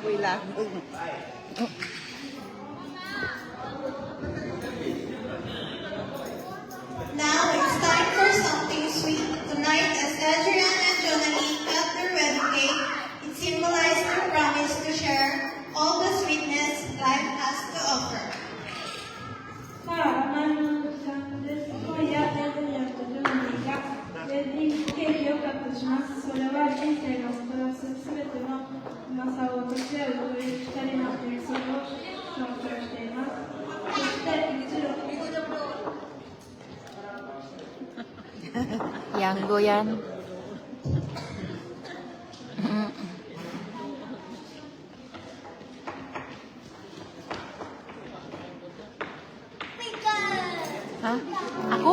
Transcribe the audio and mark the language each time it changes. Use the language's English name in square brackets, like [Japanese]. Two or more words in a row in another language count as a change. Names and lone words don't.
[English] Now it's time for something sweet. Tonight, as Adrian and Jonathan cut their wedding cake, it symbolized their promise to share all the sweetness life has to offer. [Japanese] さあ、甘いものの時間です。今夜、エドリアンとジョナリーがウェディングケーキをカットします。それは人生がもたらすすべてのうまさを分かち合うという二人の約束を象徴しています。そして一度 [Filipino] Yanggo yan. Ha? Ako?